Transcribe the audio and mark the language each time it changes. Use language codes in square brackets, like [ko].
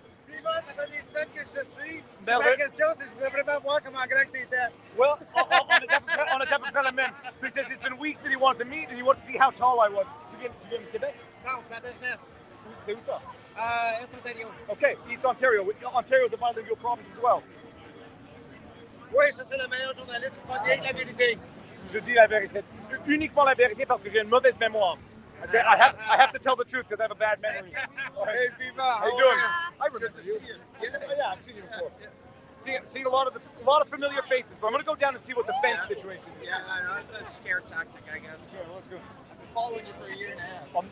[fr] Viva, ça fait des semaines que je te suis. Ben, Ma question, c'est je voulais vraiment voir comment grand tu étais. [en] Well, on a type of element. So he says it's been weeks that he wanted to meet and he wanted to see how tall I was. [fr] Tu viens de Québec? Non, Patisneuf. C'est où ça? Est Ontario. [en] Okay, East Ontario. Ontario is a bilingual province as well. [fr] Oui, ça c'est le meilleur journaliste qui va dire la vérité. Je dis la vérité. Uniquement la vérité parce que j'ai une mauvaise mémoire. [en] I have to tell the truth because I have a bad memory. Hey, Viva. How you doing? I remember Good to see you. Yeah, I've seen you before. Seeing a lot of familiar faces, but I'm gonna go down and see what the fence situation is. Yeah, I know. It's a scare tactic, I guess. Sure, let's go. I've been following you for a year and a half.